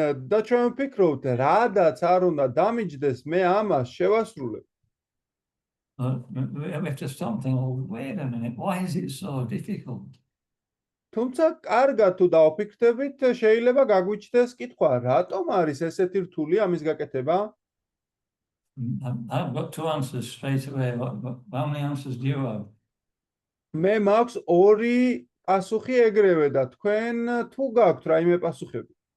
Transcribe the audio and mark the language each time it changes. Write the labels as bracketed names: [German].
[Georgian] და ჩვენ ვფიქრობთ, რადაც არ უნდა დამიჯდეს, მე ამას შევასრულებ. [English] We have to stop and think, oh, wait a minute, why is it so difficult? [Georgian] თუმცა კარგად თუ დავფიქრდებით, შეიძლება გაგვიჩნდეს კითხვა, რატომ არის ესეთი რთული ამის გაკეთება? [English] I've got two answers straight away. How many answers do you have? [Georgian] მე მაქვს ორი პასუხი ეგრევე და თქვენ თუ გაქვთ რაიმე პასუხები?